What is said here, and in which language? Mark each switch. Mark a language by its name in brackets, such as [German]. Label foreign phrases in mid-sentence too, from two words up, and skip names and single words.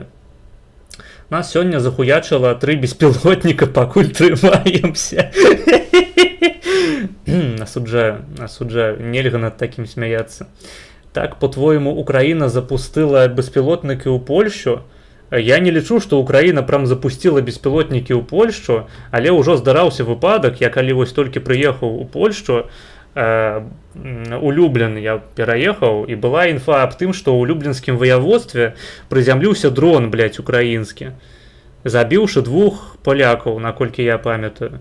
[Ukrainian] Нас сьогодні захуячило 3 безпілотника, покуль тримаємося. Осуджаю, нельга над таким сміятися. Так, по-твоєму, Україна запустила безпілотники у Польщу? [Belarusian] Я не лічу, што Украіна прям запустила беспілотнікі ў Польшчу, але ўжо здараўся выпадак, я калі вось толькі прыехаў у Польшчу, у Люблін я пераехаў, і была інфа аб тым, што ў люблінскім ваяводстве прызямліўся дрон, блядь, украінскі, забіўшы 2 палякаў, наколькі я памятаю.